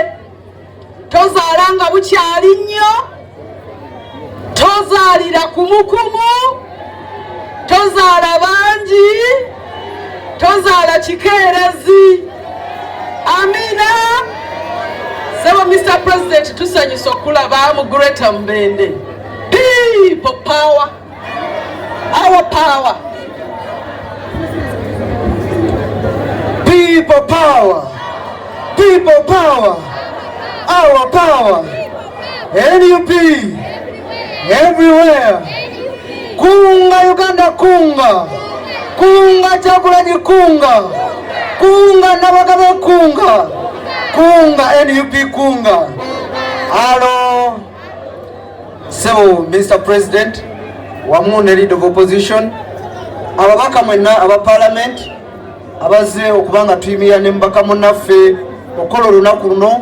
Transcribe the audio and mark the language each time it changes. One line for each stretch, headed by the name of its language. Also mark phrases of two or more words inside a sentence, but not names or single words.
Ganda: Tozaala nga bukyali nnyo, tozaalira kumukumu, tozaala bangi, tozaala kikeerezi. Amina. Sebo Mr. President tusanyusa okulaba mu Greater Mbende.
English: People power, our power. People power, people power. Our power, NUP, everywhere.
Ganda: Kunga Uganda, kunga, kunga Kyagulanyi, kunga, kunga Nabagabe, kunga, kunga NUP, kunga.
English: Hello, so Mr.
Ganda: President, wamu ne
English: leader of opposition,
Ganda: ababaka mwenna aba parliament, abaze okubanga tuyimira ne mbaka munnaffe okola olunaku luno.